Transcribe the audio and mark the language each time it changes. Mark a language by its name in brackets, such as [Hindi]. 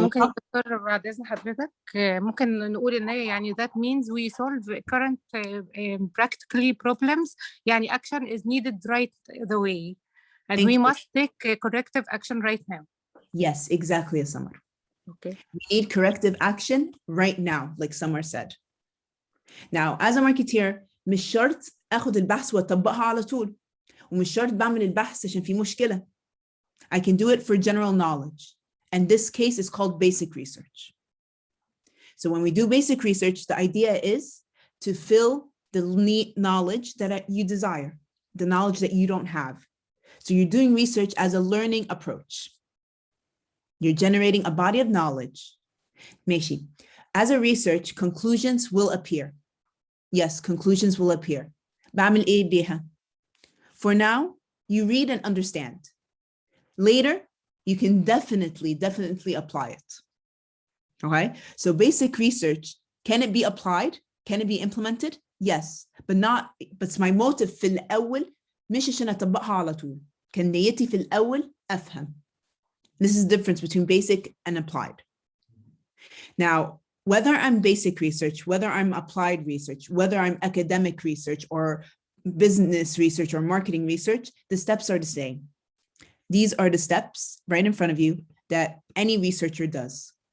[Arabic] ممكن يا دكتور بعد إذن حضرتك ممكن نقول إن هي يعني [English] that means we solve current practically problems يعني action is needed right the way and we must take corrective action right now. yes, exactly, Samar. Okay. We need corrective action right now, like Samar said. Now, as a marketeer, [Arabic] مش شرط اخد البحث واطبقها على طول. ومش شرط بعمل البحث عشان في مشكلة. [English] I can do it for general knowledge. And this case is called basic research. So when we do basic research, the idea is to fill the knowledge that you desire, the knowledge that you don't have. So you're doing research as a learning approach. You're generating a body of knowledge. [Arabic] ماشي. [English] As a research, conclusions will appear. Yes, conclusions will appear. [Arabic] بعمل إيه بيها? [English] For now, you read and understand. Later, you can definitely apply it. Okay, so basic research, can it be applied? Can it be implemented? Yes, but my motive [Arabic] في الأول مش عشان أطبقها على طول. كان نيتي في الأول أفهم. [English] This is the difference between basic and applied. Now, whether I'm basic research, whether I'm applied research, whether I'm academic research or business research or marketing research, the steps are the same. These are the steps right in front of you that any researcher does.